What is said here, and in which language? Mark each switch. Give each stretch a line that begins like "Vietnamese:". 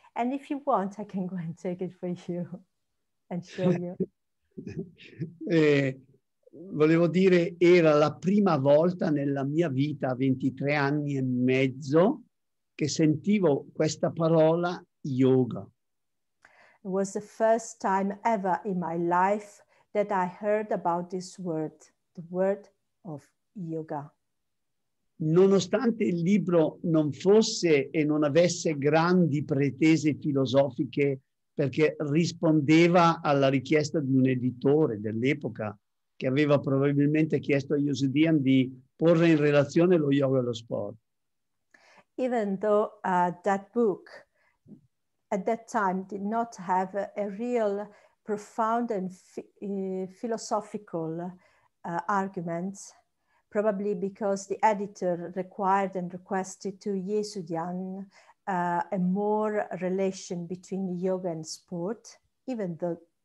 English: And if you want, I can go and take it for you and show you.
Italian: Volevo dire, era la prima volta nella mia vita a 23 anni e mezzo che sentivo questa parola yoga.
English: It was the first time ever in my life that I heard about this word, the word of yoga.
Italian: Nonostante il libro non fosse e non avesse grandi pretese filosofiche, perché rispondeva alla richiesta di un editore dell'epoca che aveva probabilmente chiesto a Yesudian di porre in relazione lo yoga e lo sport.
English: Even though that book at that time did not have a real profound and philosophical arguments, probably because the editor required and requested to Yesudian a more relation between yoga and sport, even though.